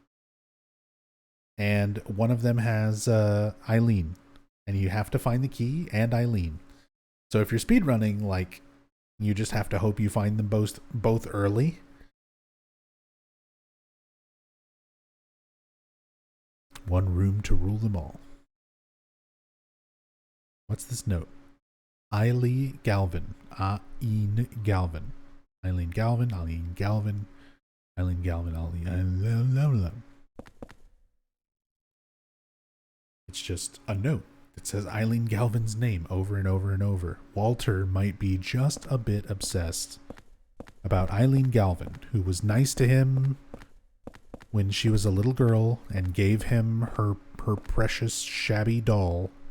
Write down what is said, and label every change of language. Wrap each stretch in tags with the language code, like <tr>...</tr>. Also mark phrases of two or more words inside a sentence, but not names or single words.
<en>And one of them has Eileen, and you have to find the key and Eileen. So if you're speedrunning, like, you just have to hope you find them both early. One room to rule them all. What's this note? Eileen Galvin. Eileen Galvin. Eileen Galvin. Eileen Galvin. Eileen Galvin. Eileen. It's just a note that says Eileen Galvin's name over and over and over. Walter might be just a bit obsessed about Eileen Galvin, who was nice to him when she was a little girl and gave him her precious shabby doll.</en>